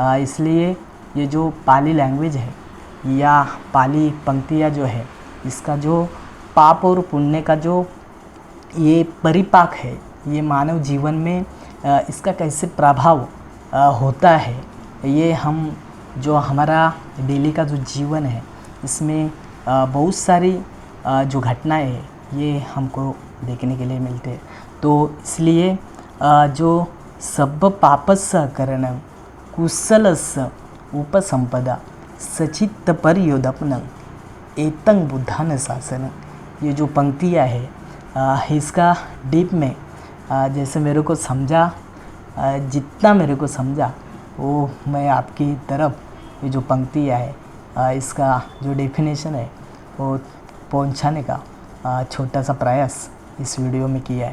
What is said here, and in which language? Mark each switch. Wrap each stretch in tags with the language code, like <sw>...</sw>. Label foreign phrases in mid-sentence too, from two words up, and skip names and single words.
<hi>इसलिए ये जो पाली लैंग्वेज है या पाली पंक्तियाँ जो है, इसका जो पाप और पुण्य का जो ये परिपाक है, ये मानव जीवन में इसका कैसे प्रभाव होता है, ये हम जो हमारा डेली का जो जीवन है इसमें बहुत सारी जो घटनाएं हैं ये हमको देखने के लिए मिलते हैं। तो इसलिए जो</hi> <pi>सब पापस्य करणं कुशलस्य उपसंपदा सचित्त परियोदपनं एतं बुद्धान शासनं,</pi> <hi>ये जो पंक्तियाँ है इसका डीप में जैसे मेरे को समझा, जितना मेरे को समझा वो मैं आपकी तरफ ये जो पंक्तियाँ है इसका जो डेफिनेशन है वो पहुंचाने का छोटा सा प्रयास इस वीडियो में किया है।</hi>